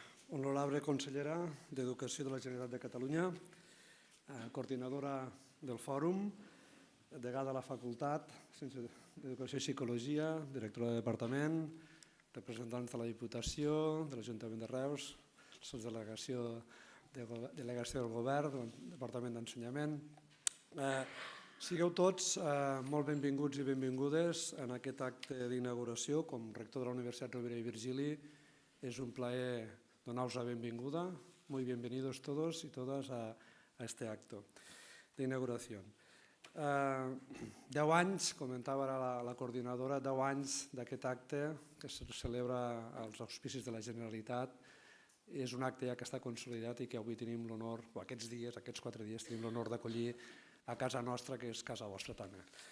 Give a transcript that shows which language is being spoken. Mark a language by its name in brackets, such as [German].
[Catalan] Honorable consellera d'Educació de la Generalitat de Catalunya, coordinadora del fòrum, degà de la Facultat d'Educació i Psicologia, directora de departament, representants de la Diputació, de l'Ajuntament de Reus, la delegació del Govern, del Departament d'Ensenyament. Sigueu tots molt benvinguts i benvingudes en aquest acte d'inauguració. Com rector de la Universitat Rovira i Virgili, es un plaer donar-vos la benvinguda. [Spanish] Muy bienvenidos todos y todas a este acto de inauguración. [Catalan] 10 anys, comentava ara la coordinadora, 10 anys d'aquest acte que se celebra als auspicis de la Generalitat. És un acte ja que està consolidat i que avui tenim l'honor, o aquests dies, aquests 4 dies, tenim l'honor d'acollir a casa nostra, que és casa vostra també.